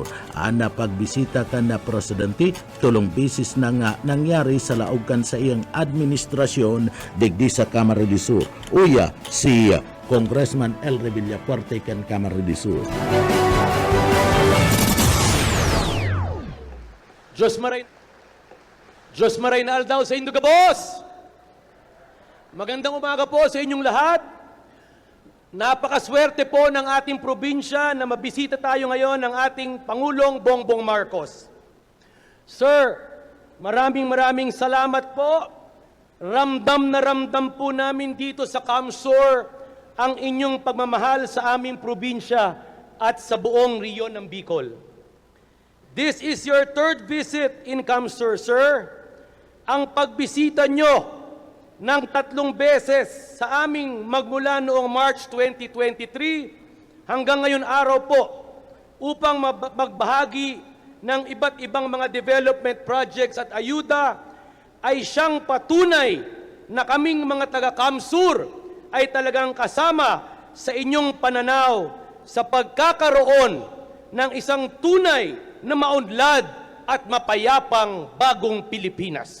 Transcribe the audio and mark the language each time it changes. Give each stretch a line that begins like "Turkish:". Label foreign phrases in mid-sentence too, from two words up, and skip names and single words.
Bikol: Ana pagbisita kan na presidente tulong bisis na nga nangyari sa laog kan sa iyang administrasyon digdi sa Camarines Sur. Uya si Congressman Elry Villafuerte kan Camarines Sur. Diyos maray na aldaw sa Indo Gabos.
Filipino: Magandang umaga po sa inyong lahat. Napakaswerte po ng ating probinsya na mabisita tayo ngayon ng ating Pangulong Bongbong Marcos. Sir, maraming salamat po. Ramdam na ramdam po namin dito sa Camsur ang inyong pagmamahal sa aming probinsya at sa buong riyon ng Bicol.
English: This is your 3rd visit in Camsur, sir.
Filipino: Ang pagbisita nyo ng 3 beses sa aming magmula noong March 2023 hanggang ngayon araw po upang magbahagi ng iba't ibang mga
English: development projects
Filipino: at ayuda ay siyang patunay na kaming mga taga-Camsur ay talagang kasama sa inyong pananaw sa pagkakaroon ng isang tunay na maunlad at mapayapang bagong Pilipinas.